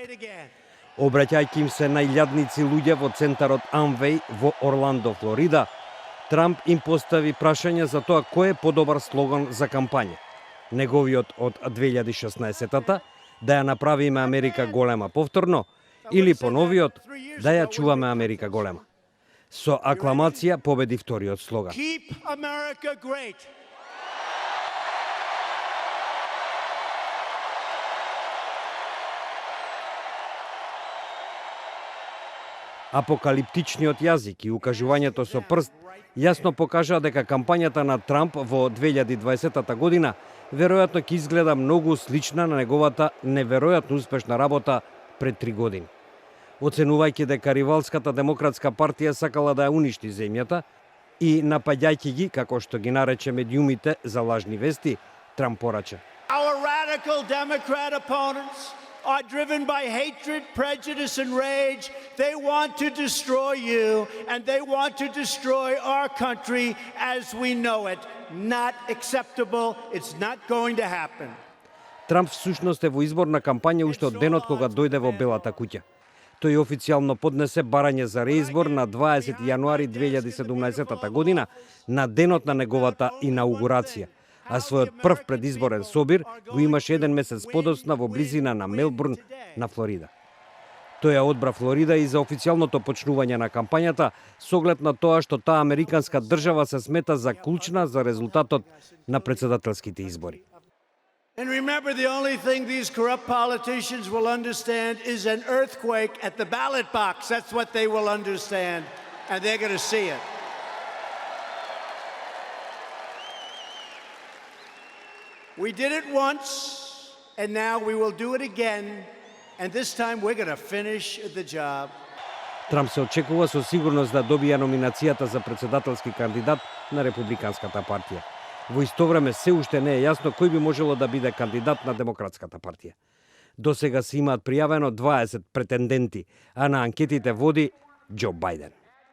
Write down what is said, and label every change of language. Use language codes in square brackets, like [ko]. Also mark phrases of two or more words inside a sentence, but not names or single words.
[mk] Обраќајќи им се најлјадници луѓе во центарот Амвеј во Орландо, Флорида, Трамп им постави прашање за тоа кој е подобар слоган за кампања. Неговиот од 2016-та, да ја направиме Америка голема повторно, или поновиот, да ја чуваме Америка голема. Со акламација победи вториот слоган. [en] Keep America great. [mk] Апокалиптичниот јазик и укажувањето со прст јасно покажаа дека кампањата на Трамп во 2020 година веројатно ќе изгледа многу слична на неговата неверојатно успешна работа пред 3 години. Оценувајќи дека ривалската демократска партија сакала да ја уништи земјата и напаѓајќи ги, како што ги нарече медиумите за лажни вести, Трамп порача: [en] Our radical Democrat opponents are driven by hatred, prejudice, and rage. They want to destroy you, and they want to destroy our country as we know it. Not acceptable. It's not going to happen. [mk] Трамп всушност е во изборна кампања уште од денот кога дојде во Белата куќа. Тој официјално поднесе барање за реизбор на 20 јануари 2017 година, на денот на неговата инаугурација, а својот прв предизборен собир го имаше еден месец подоцна во близина на Мелбурн, на Флорида. Тој ја одбра Флорида и за официјалното почнување на кампањата, со оглед на тоа што таа американска држава се смета за клучна за резултатот на претседателските избори. [en] And remember, the only thing these corrupt politicians will understand is an earthquake at the ballot box. That's what they will understand, and they're going to see it. We did it once, and now we will do it again, and this time we're going to finish the job. [mk] Трамп се очекува со сигурност да добија номинацијата за претседателски кандидат на Републиканската партија. Во исто време се уште не е јасно кој би можело да биде кандидат на Демократската партија. До сега се имаат пријавено 20 претенденти, а на анкетите води Џо Бајден.